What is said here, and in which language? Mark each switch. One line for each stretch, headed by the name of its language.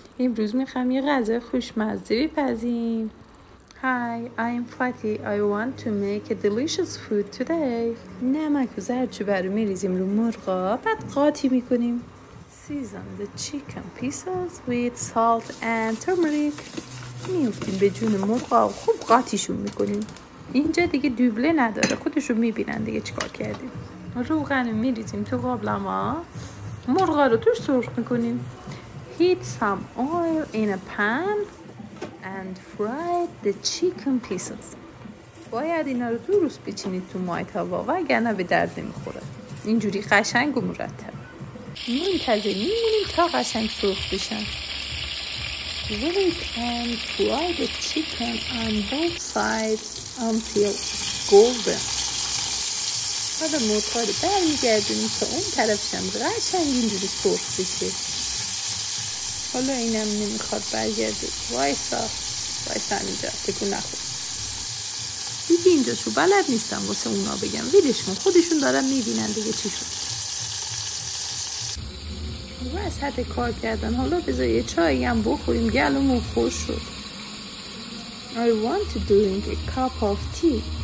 Persian: امروز میخوام یه غذای خوشمزه بپزیم.
English: Hi, I'm Fatih. I want to make a delicious food today.
Persian: نمک و زردچوبه رو میریزیم رو مرغا، بعد قاطی میکنیم.
English: Season the chicken pieces with salt and turmeric.
Persian: میفتیم به جون مرغا و خوب قاطیشون میکنیم. اینجا دیگه دوبله نداره، خودشون میبینن دیگه چیکار کردیم. روغن رو میریزیم تو قابلمه، مرغا رو توش سرخ میکنیم.
English: Heat some oil in a pan and fry the chicken pieces.
Persian: باید اینا رو درست بچینید تو مای توا وگرنه به درد نمیخوره. اینجوری قشنگ و مرتب. منتظر میمونیم تا قشنگ سرخ بشن.
English: Wait and fry the chicken on both sides until golden.
Persian: حالا مرغا رو برمیگردونیم تا اون طرفش هم قشنگ اینجوری سرخ بشه. حالا اینم نمیخواد برگرده. وایسا اینجا تکون نخور. دیگه اینجاشو بلد نیستم واسه اونا بگم، ویدش کن، خودشون دارن میبینن دیگه چی شد. وسط کار کردن حالا بذار یه چایی هم بخوریم، گلومون خوش شد.
English: I want to drink a cup of tea.